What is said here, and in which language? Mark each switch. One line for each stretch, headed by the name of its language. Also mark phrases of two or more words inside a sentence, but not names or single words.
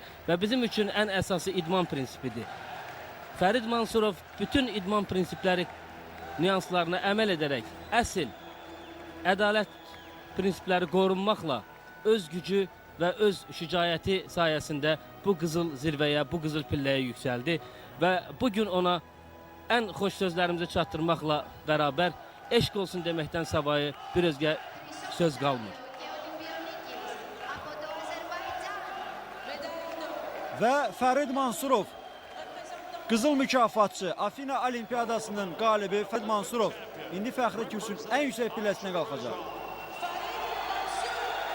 Azerbaijani: Və bizim üçün ən əsası idman prinsipidir. Fərid Mansurov bütün idman prinsipləri nüanslarına əməl edərək əsl ədalət prinsipləri qorunmaqla öz gücü və öz şücaəti sayəsində bu qızıl zirvəyə, bu qızıl pilləyə yüksəldi və bugün ona ən xoş sözlərimizi çatdırmaqla bərabər eşq olsun deməkdən savayı bir özgə söz qalmır.
Greek: Και Ολυμπιονίκης από το Αζερβαϊτζάν.
French: médaille d'or,
Azerbaijani: Və Fərid Mansurov,
French: représentant
Azerbaijani: qızıl mükafatçı, Afina Olimpiyadasının qalibi Fərid Mansurov indi fəxri kürsünün ən yüksək pilləsinə qalxacaq. Farid Mansour.